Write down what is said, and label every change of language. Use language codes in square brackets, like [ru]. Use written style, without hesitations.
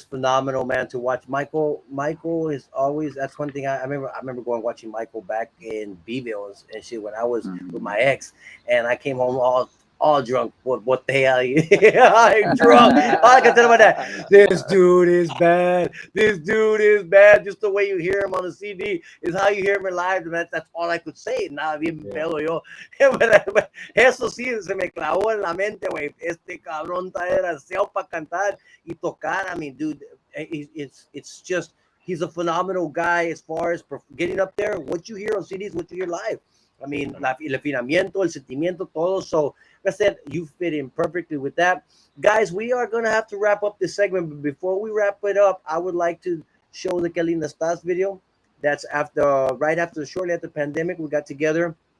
[en] phenomenal, man, to watch. Michael is always, that's one thing I remember going watching Michael back in Beeville and shit when I was with my ex, and I came home all drunk. What the hell? I'm drunk. All I can tell about that. This dude is bad. This dude is bad. Just the way you hear him on the CD is how you hear him in live. That's all I could say. Nada bien pedo yo. [es] Eso sí se me clavó en la mente, güey. Este cabrón está desgraciado para cantar y tocar. [en] I mean, dude, it's just, he's a phenomenal guy as far as getting up there. What you hear on CDs, what you hear live. [es] I mean, el afinamiento, el sentimiento, todo. [en] So, like I said, you fit in perfectly with that. Guys, we are going to have to wrap up this segment. But before we wrap it up, I would like to show the Que Linda Estás video. That's shortly after the pandemic, we got together.